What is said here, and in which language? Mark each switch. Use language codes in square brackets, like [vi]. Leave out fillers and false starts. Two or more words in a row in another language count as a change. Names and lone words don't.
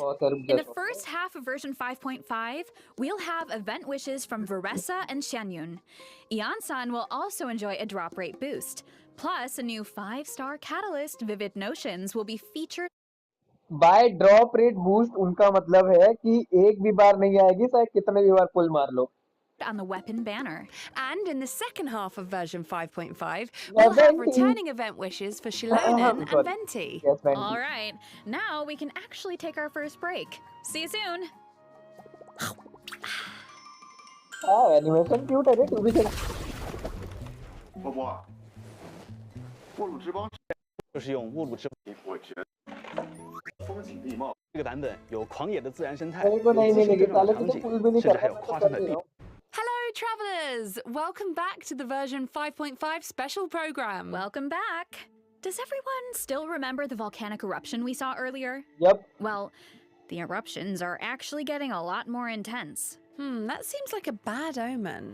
[en] In the first half of version 5.5, we'll have event wishes from Veresa and Xianyun. Yansan will also enjoy a drop rate boost. Plus, a new 5-star catalyst, Vivid Notions, will be featured. By drop rate boost, [hi] उनका मतलब है कि एक भी बार नहीं आएगी, चाहे कितने भी बार पुल मार लो. [en] On the weapon banner. And in the second half of version 5.5, we'll have returning event wishes for Shilonen and Venti. Yes, Venti. All right, now we can actually take our first break. See you soon. Animation cute [hi] है रे, तू भी चला. [zh] 波波，沃鲁之邦就是用沃鲁之我觉得风景地貌。这个版本有狂野的自然生态， [hi] मेरे को [zh] 有 [hi] नहीं [zh] 自 [hi] मिलेगी, [zh] 生 [hi] साले [zh] 长 [hi] तू [zh] 景 [hi] तो पुल भी नहीं [zh] 甚 [hi] कर [zh] 至还有 [hi] सकता, [zh] 夸张的地。 [en] Hello, travelers! Welcome back to the version 5.5 special program. Welcome back. Does everyone still remember the volcanic eruption we saw earlier? Yep. Well, the eruptions are actually getting a lot more intense. That seems like a bad omen.